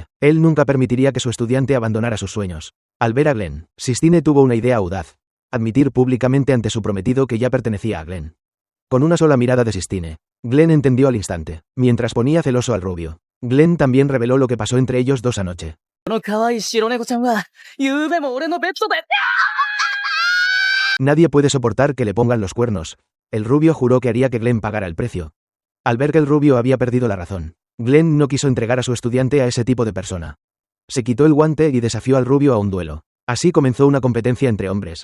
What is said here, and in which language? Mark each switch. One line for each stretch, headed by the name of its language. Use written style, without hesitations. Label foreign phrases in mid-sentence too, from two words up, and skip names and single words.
Spanish: Él nunca permitiría que su estudiante abandonara sus sueños. Al ver a Glenn, Sistine tuvo una idea audaz. Admitir públicamente ante su prometido que ya pertenecía a Glenn. Con una sola mirada de Sistine, Glenn entendió al instante. Mientras ponía celoso al rubio, Glenn también reveló lo que pasó entre ellos dos anoche.
Japanese: この可愛い白猫ちゃんは、昨べも俺のベッドで。
Spanish: Nadie puede soportar que le pongan los cuernos. El rubio juró que haría que Glenn pagara el precio. Al ver que el rubio había perdido la razón, Glenn no quiso entregar a su estudiante a ese tipo de persona. Se quitó el guante y desafió al rubio a un duelo. Así comenzó una competencia entre hombres.